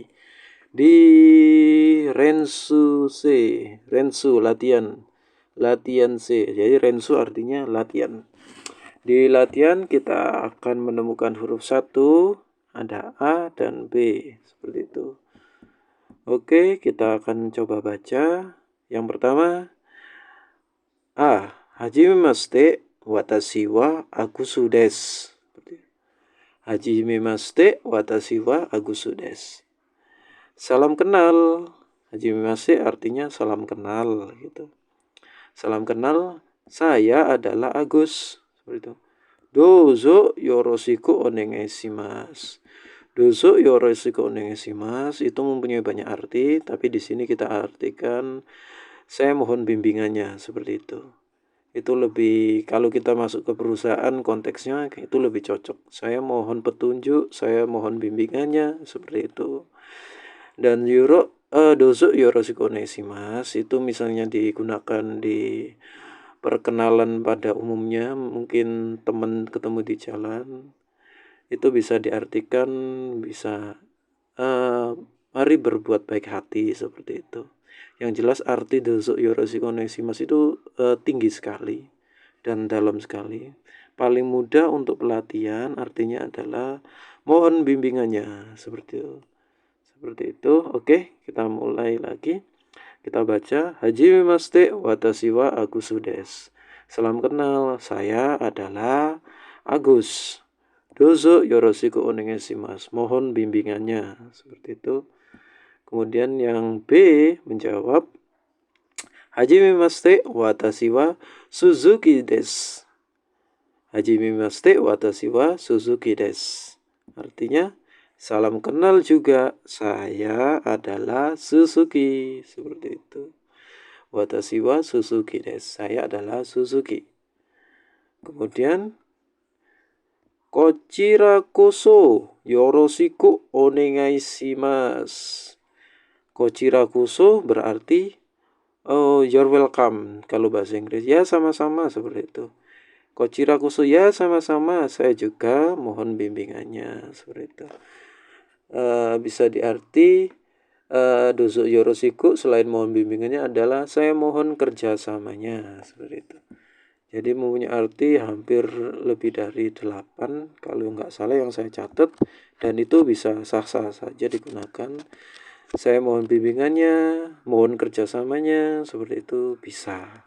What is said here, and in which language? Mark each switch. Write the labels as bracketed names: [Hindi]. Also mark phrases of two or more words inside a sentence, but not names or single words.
[Indonesian] Di Rensu latihan C. Jadi Rensu artinya latihan. Di latihan kita akan menemukan huruf 1, ada A dan B, seperti itu. Oke, kita akan coba baca. Yang pertama, A. [Japanese] はじめまして、わたしはアグスです. はじめまして、わたしはアグスです. [Indonesian] Salam kenal. Hajimemashite artinya salam kenal gitu. Salam kenal, saya adalah Agus. Seperti itu. [Japanese] どうぞよろしくおねがいします. どうぞよろしくおねがいします [Indonesian] itu mempunyai banyak arti, tapi di sini kita artikan saya mohon bimbingannya, seperti itu. Itu lebih, kalau kita masuk ke perusahaan konteksnya itu lebih cocok. Saya mohon petunjuk, saya mohon bimbingannya, seperti itu. Dan [Japanese] どうぞよろしくおねがいします [Indonesian] itu misalnya digunakan di perkenalan pada umumnya, mungkin teman ketemu di jalan, itu bisa diartikan bisa mari berbuat baik hati, seperti itu. Yang jelas arti [Japanese] どうぞよろしくおねがいします [Indonesian] itu tinggi sekali dan dalam sekali. Paling mudah untuk pelatihan artinya adalah mohon bimbingannya, seperti itu. Seperti itu. Oke, kita mulai lagi. Kita baca. [Japanese] はじめまして、わたしはアグスです. [Indonesian] Salam kenal, saya adalah Agus. [Japanese] どうぞよろしくおねがいします. [Indonesian] Mohon bimbingannya. Seperti itu. Kemudian yang B menjawab. [Japanese] はじめまして、わたしはすずきです. はじめまして、わたしはすずきです. [Indonesian] Artinya, salam kenal juga, saya adalah Suzuki. Seperti itu. [Japanese] わたしはすずきです. [Indonesian] Saya adalah Suzuki. Kemudian, [Japanese] こちらこそよろしくおねがいします. こちらこそ [Indonesian] berarti [English] you're welcome [Indonesian] kalau bahasa Inggris. Ya sama-sama, seperti itu. [Japanese] こちらこそ, [Indonesian] ya sama-sama, saya juga mohon bimbingannya, seperti itu. Bisa diarti [Japanese] どうぞよろしく [Indonesian] selain mohon bimbingannya adalah saya mohon kerjasamanya, seperti itu. Jadi mempunyai arti hampir lebih dari 8 kalau nggak salah yang saya catat, dan itu bisa sah-sah saja digunakan. Saya mohon bimbingannya, mohon kerjasamanya, seperti itu bisa.